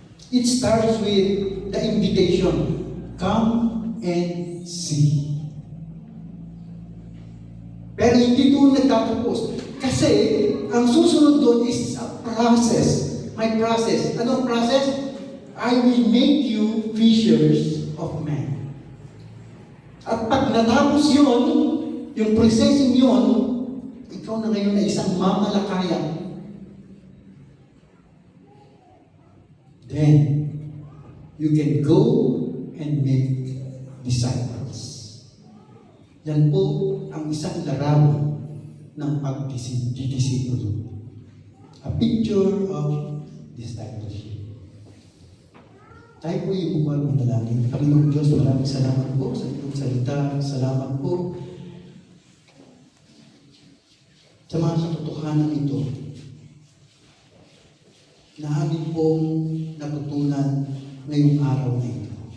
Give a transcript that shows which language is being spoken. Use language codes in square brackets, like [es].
[en] It starts with the invitation, come and see. [tl] Pero hindi doon nagtatapos. Kasi ang susunod doon [en] is a process. My process. [tl] Anong process? [en] I will make you fishers of men. [tl] At pag natapos yun, yung processing yun, ikaw na ngayon ay isang mamalakaya. [en] Then, you can go and make disciples. [tl] Yan po ang isang larawan ng pagdidisipulo. [en] A picture of discipleship. [tl] Tayo po yung bukal ng dalangin. Panginoong Diyos, maraming salamat po sa itong salita. Salamat po sa mga katotohanan ito na amin pong natutunan ngayong araw na ito.